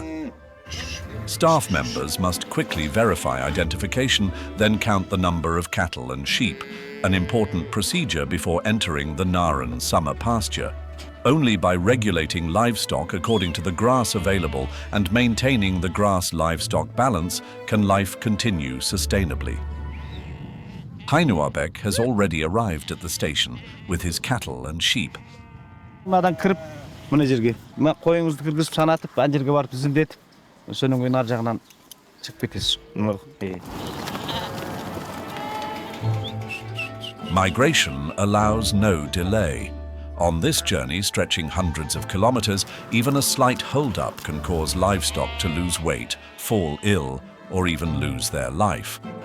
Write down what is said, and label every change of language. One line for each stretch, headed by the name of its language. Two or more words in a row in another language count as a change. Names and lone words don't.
English: Staff members must quickly verify identification, then count the number of cattle and sheep, an important procedure before entering the Naren summer pasture. Only by regulating livestock according to the grass available and maintaining the grass-livestock balance can life continue sustainably. Heinuabek has already arrived at the station with his cattle and sheep.
Kazakh: Мадан кіріп, мына жерге, қойыңызды кіргізіп санатып, ана жерге барып тізімдетіп, Сөнөңгөн
Kyrgyz: ар жагынан чыгып кетесиз.
English: Migration allows no delay. On this journey, stretching hundreds of kilometers, even a slight hold-up can cause livestock to lose weight, fall ill, or even lose their life.